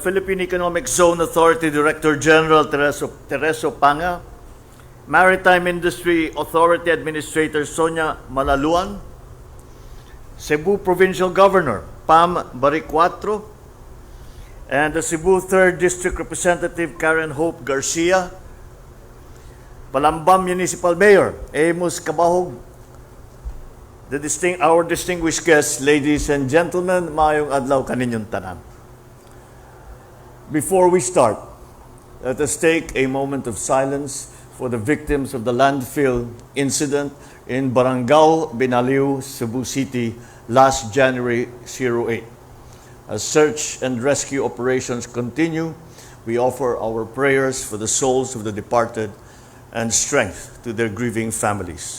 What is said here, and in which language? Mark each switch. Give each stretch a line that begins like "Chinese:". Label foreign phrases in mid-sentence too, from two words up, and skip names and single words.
English: Philippine Economic Zone Authority Director General Tereso Panga, Maritime Industry Authority Administrator Sonia Malaluan, Cebu Provincial Governor Pam Baricuatro, and the Cebu 3rd District Representative Karen Hope Garcia, Palambam Municipal Mayor Amos Cabahog, our distinguished guests, ladies and gentlemen,
Cebuano: maayong adlaw kaninyong tanan.
English: Before we start, let us take a moment of silence for the victims of the landfill incident in Barangay Binaliw, Cebu City, last January 08. As search and rescue operations continue, we offer our prayers for the souls of the departed and strength to their grieving families.